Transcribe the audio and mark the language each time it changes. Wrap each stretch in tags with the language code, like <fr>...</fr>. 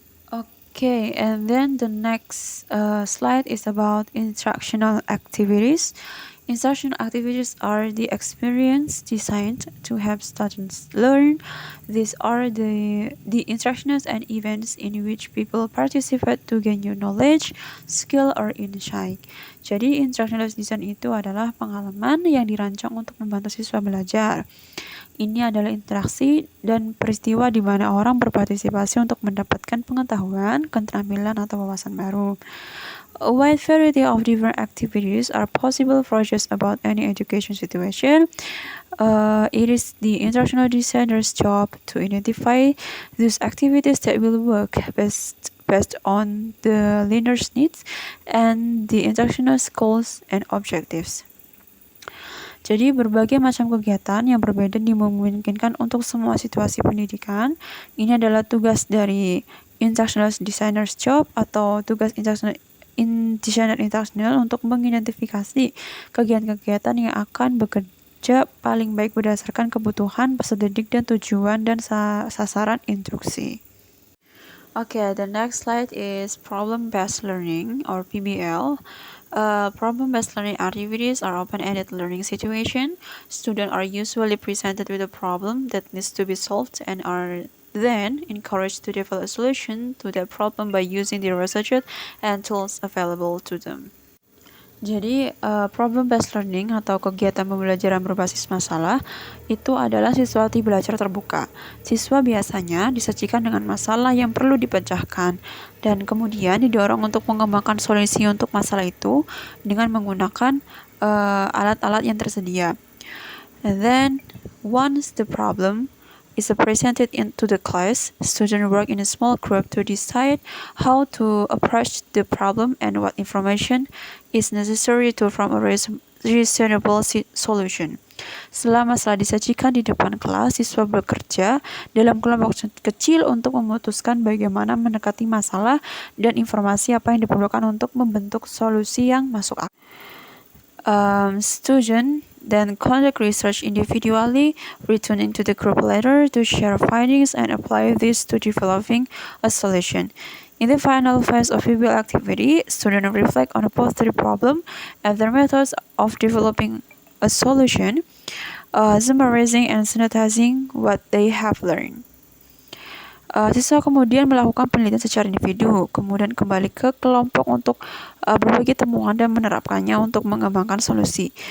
<en>Okay, and then the next slide is about instructional activities. Instructional activities are the experience designed to help students learn. These are the instructions and events in which people participate to gain new knowledge, skill, or insight.</en> <id>Jadi, instructional design itu adalah pengalaman yang dirancang untuk membantu siswa belajar. Ini adalah interaksi dan peristiwa di mana orang berpartisipasi untuk mendapatkan pengetahuan, keterampilan, atau wawasan baru.</id> <en>A wide variety of different activities are possible for just about any education situation. It is the instructional designer's job to identify those activities that will work based on the learner's needs and the instructional goals and objectives.</en> <id>Jadi berbagai macam kegiatan yang berbeda dimungkinkan untuk semua situasi pendidikan. Ini adalah tugas dari</id> <en>instructional designer's job</en> <id>atau tugas designer instructional untuk mengidentifikasi kegiatan-kegiatan yang akan bekerja paling baik berdasarkan kebutuhan peserta didik dan tujuan dan sasaran instruksi.</id> <en>Okay, the next slide is problem-based learning or PBL. Problem-based learning activities are open-ended learning situation. Students are usually presented with a problem that needs to be solved and are then encouraged to develop a solution to that problem by using the research and tools available to them.</en> <id>Jadi, problem-based learning atau kegiatan pembelajaran berbasis masalah itu adalah sesuatu belajar terbuka. Siswa biasanya disajikan dengan masalah yang perlu dipecahkan dan kemudian didorong untuk mengembangkan solusi untuk masalah itu dengan menggunakan alat-alat yang tersedia.</id> <en>And then, once the problem is presented into the class, students work in a small group to decide how to approach the problem and what information is necessary to form a reasonable solution.</en> <id>Setelah masalah disajikan di depan kelas, siswa bekerja dalam kelompok kecil untuk memutuskan bagaimana mendekati masalah dan informasi apa yang diperlukan untuk membentuk solusi yang masuk akal.</id> <en>Students then conduct research individually, returning to the group later to share findings and apply this to developing a solution. In the final phase of PBL activity, students reflect on both the problem and their methods of developing a solution, summarizing and synthesizing what they have learned.</en> <id>Siswa kemudian melakukan penelitian secara individu, kemudian kembali ke kelompok untuk berbagi temuan dan menerapkannya untuk mengembangkan solusi.</id>